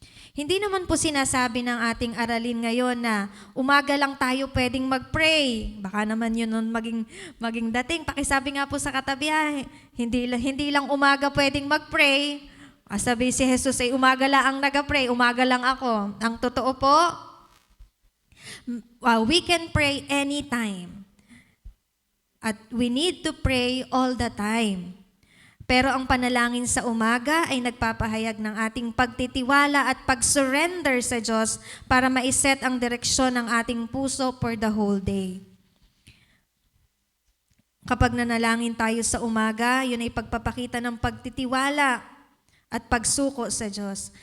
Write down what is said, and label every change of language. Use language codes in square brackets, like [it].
[tl] Hindi naman po sinasabi ng ating aralin ngayon na umaga lang tayo pwedeng mag-pray. Baka naman yun maging dating. Pakisabi nga po sa katabi, hindi lang umaga pwedeng mag-pray. Sabi si Jesus ay umaga lang ang nag-pray, umaga lang ako. Ang totoo po, [en] we can pray anytime. At we need to pray all the time. [tl] Pero ang panalangin sa umaga ay nagpapahayag ng ating pagtitiwala at pag-surrender sa Diyos para maiset ang direksyon ng ating puso [en] for the whole day. [tl] Kapag nanalangin tayo sa umaga, yun ay pagpapakita ng pagtitiwala at pagsuko sa Diyos.